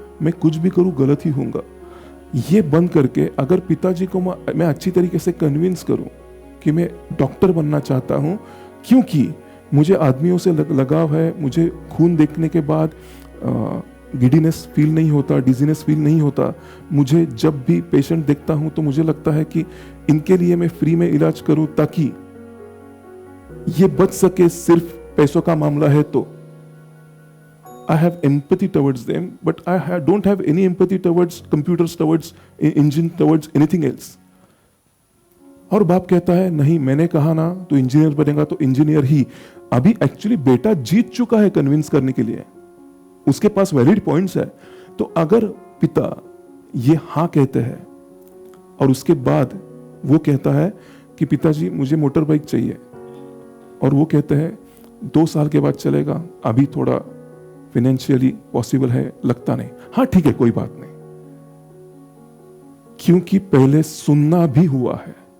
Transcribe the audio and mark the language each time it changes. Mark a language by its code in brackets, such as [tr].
[hi] मैं कुछ भी करूं गलत ही होऊंगा। ये बंद करके अगर पिताजी को मैं अच्छी तरीके से कन्विंस करूं कि मैं डॉक्टर बनना चाहता हूं, क्योंकि मुझे आदमियों से लगाव है, मुझे खून देखने के बाद गिडीनेस फील नहीं होता, डिजीनेस फील नहीं होता। मुझे जब भी पेशेंट देखता हूं तो मुझे लगता है कि इनके लिए मैं फ्री में इलाज करूं ताकि ये बच सके। सिर्फ पैसों का मामला है तो [en] I have empathy towards them, but don't have any empathy towards computers, towards engine, towards anything else. [hi] और बाप कहता है नहीं, मैंने कहा ना तो इंजीनियर बनेगा तो इंजीनियर ही। अभी एक्चुअली बेटा जीत चुका है कन्विंस करने के लिए, उसके पास वैलिड पॉइंट्स है। तो अगर पिता ये हाँ कहते हैं और उसके बाद वो कहता है कि पिताजी मुझे मोटर बाइक चाहिए, और वो कहते हैं 2 साल के बाद चलेगा, अभी थोड़ा फाइनेंशियली पॉसिबल है लगता नहीं, हाँ ठीक है कोई बात नहीं, क्योंकि पहले सुनना भी हुआ है।